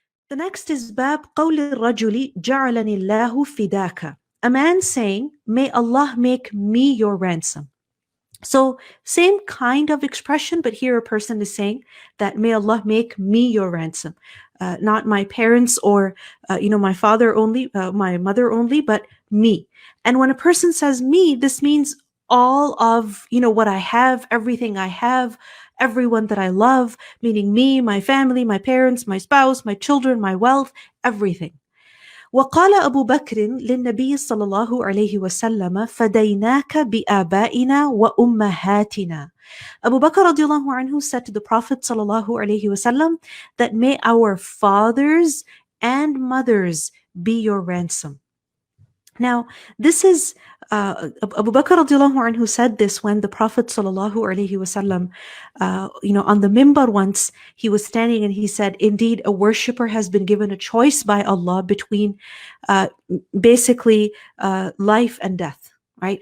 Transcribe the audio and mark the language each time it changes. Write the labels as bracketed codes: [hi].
[en] The next is [ar] باب قول الرجل جعلني الله فداك. [en] A man saying, may Allah make me your ransom. So same kind of expression, but here a person is saying that may Allah make me your ransom. Not my parents or, my father only, my mother only, but me. And when a person says me, this means all of, what I have, everything I have, everyone that I love, meaning me, my family, my parents, my spouse, my children, my wealth, everything. [ar] وقال أبو بكر للنبي صلى الله عليه وسلم فديناك بآبائنا وأمهاتنا. [en] Abu Bakr radiallahu anhu said to the Prophet sallallahu alaihi wasallam that may our fathers and mothers be your ransom. Now, this is Abu Bakr radiallahu anhu said this when the Prophet sallallahu alaihi wasallam, on the mimbar once, he was standing and he said, indeed, a worshipper has been given a choice by Allah between basically life and death. Right?